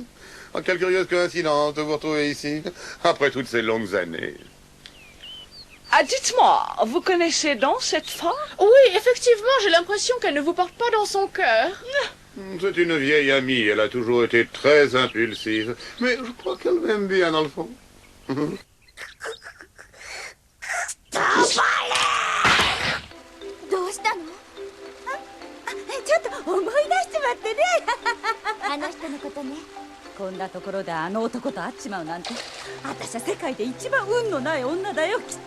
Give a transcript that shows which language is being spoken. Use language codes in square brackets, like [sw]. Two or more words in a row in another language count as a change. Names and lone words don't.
[fr] Oh, quelle curieuse coïncidence de vous retrouver ici, après toutes ces longues années. Ah, dites-moi, vous connaissez donc cette femme? Oui, effectivement, j'ai l'impression qu'elle ne vous porte pas dans son cœur. C'est une vieille amie, elle a toujours été très impulsive, mais je crois qu'elle m'aime bien dans le fond. [ja] どうしたの？ちょっと思い出しちまってね。あの人のことね。こんなところであの男と会っちまうなんて、私は世界で一番運のない女だよ、きっと。